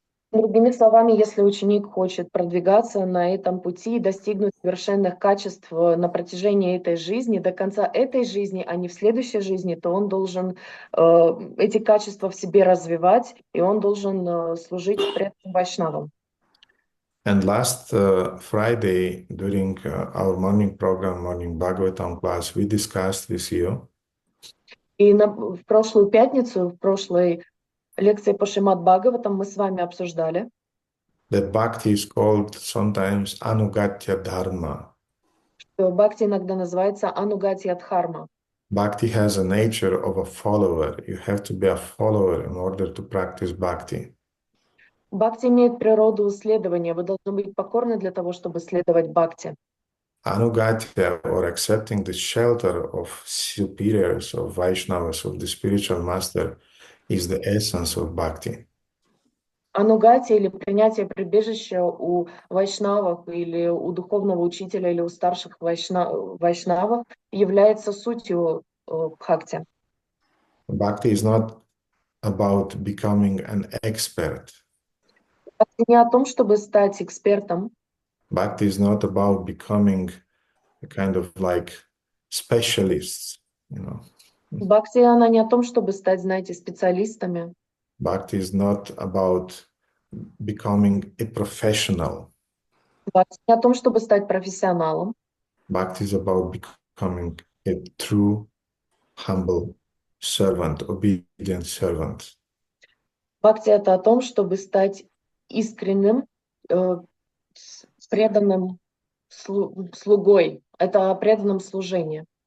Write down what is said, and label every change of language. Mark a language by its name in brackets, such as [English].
[Russian] Другими словами, если ученик хочет продвигаться на этом пути и достигнуть совершенных качеств на протяжении этой жизни, до конца этой жизни, а не в следующей жизни, то он должен эти качества в себе развивать, и он должен служить преданным вайшнавам. [English] And last Friday, during our morning program, morning Bhagavatam class, we discussed with you. [Russian] И в прошлую пятницу, в прошлой лекции по Шримад Бхагаватам мы с вами обсуждали, [English] that bhakti is called sometimes anugatya dharma. [Russian] что бхакти иногда называется анугатья дхарма. [English] Bhakti has a nature of a follower. You have to be a follower in order to practice bhakti. [Russian] Бхакти имеет природу следования. Вы должны быть покорны для того, чтобы следовать бхакти. [English] Anugatya, or accepting the shelter of superiors, of Vaishnavas, of the spiritual master, is the essence of bhakti. [Russian] Анугати или принятие прибежища у вайшнавов или у духовного учителя или у старших вайшнавов является сутью бхакти. [English] Bhakti is not about becoming an expert. [Russian] Бхакти не о том, чтобы стать экспертом. [English] Bhakti is not about becoming a kind of like specialists, you know. [Russian] Бхакти, она не о том, чтобы стать, знаете, специалистами. [English] Bhakti is not about becoming a professional. [Russian] Бхакти не о том, чтобы стать профессионалом. [English] Bhakti is about becoming a true, humble servant, obedient servant. [Russian] Бхакти это о том, чтобы стать искренним, преданным слугой. Это о преданном служении.